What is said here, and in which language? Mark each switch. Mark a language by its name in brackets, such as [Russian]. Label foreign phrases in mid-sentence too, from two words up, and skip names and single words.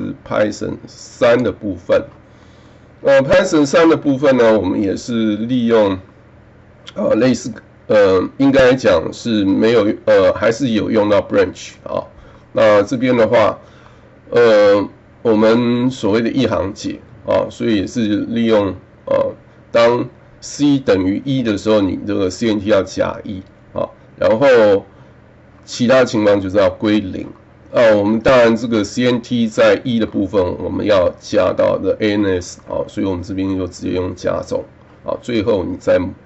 [Chinese] Python 3的部分。Python 3的部分呢，我們也是利用類似應該講是沒有還是有用到 branch 那這邊的話，我們所謂的一行解所以也是利用當 c 等於1的時候，你這個 CNT 要加1然後其他情況就是要歸0。我們當然這個 CNT 在1的部分，我們要加到的 ANS 所以我們這邊就直接用加總最後你再